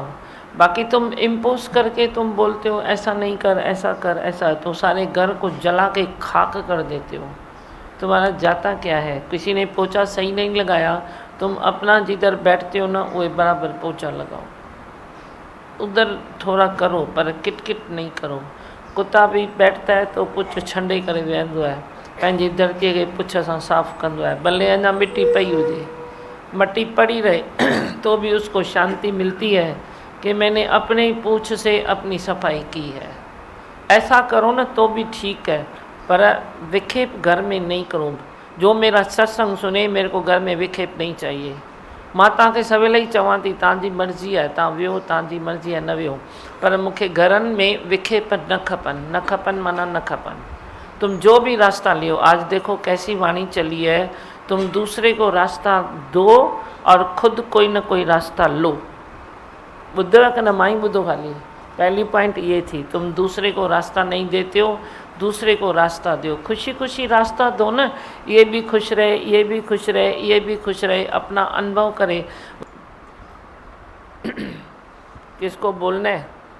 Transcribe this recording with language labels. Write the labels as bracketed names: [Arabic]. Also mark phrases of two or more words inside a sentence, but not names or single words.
[Hindi] बाकी तुम इम्पोज करके तुम बोलते हो ऐसा नहीं कर, ऐसा कर, ऐसा, तो सारे घर को जला के खाक कर देते हो। तुम्हारा जाता क्या है? किसी ने पोछा सही नहीं लगाया, तुम अपना जिधर बैठते हो ना वो बराबर पोछा लगाओ, उधर थोड़ा करो पर किट किट नहीं करो। कुत्ता भी बैठता है तो [Sindhi] पुछ छंडे करे वेंदो आहे, पंहिंजी धरतीअ खे पुछ सां साफ़ कंदो आहे, भले अञा मिट्टी पई हुजे, [Hindi] मट्टी पड़ी रहे तो भी उसको शांति मिलती है कि मैंने अपने ही पूछ से अपनी सफाई की है। ऐसा करो ना तो भी ठीक है, पर विखेप घर में नहीं करो। जो मेरा सत्संग सुने मेरे को घर में विखेप नहीं चाहिए। [Sindhi] मां तव्हांखे सवेल ही चवां थी तव्हांजी मर्ज़ी आहे, तव्हां वियो, तव्हांजी मर्ज़ी आहे, न वियो, पर मूंखे घरनि में विखेप न खपनि, न खपनि माना न खपनि। [Hindi] तुम जो भी रास्ता लियो, आज देखो कैसी वाणी चली है, तुम दूसरे को रास्ता दो और खुद कोई न कोई रास्ता लो। [Sindhi] ॿुधो कि न? मां ही ॿुधो खाली। [Hindi] पहली पॉइंट ये थी, तुम दूसरे को रास्ता नहीं देते हो, दूसरे को रास्ता दो, खुशी खुशी रास्ता दो ना। ये भी खुश रहे, ये भी खुश रहे, ये भी खुश रहे, अपना अनुभव करे। किसको बोलना है?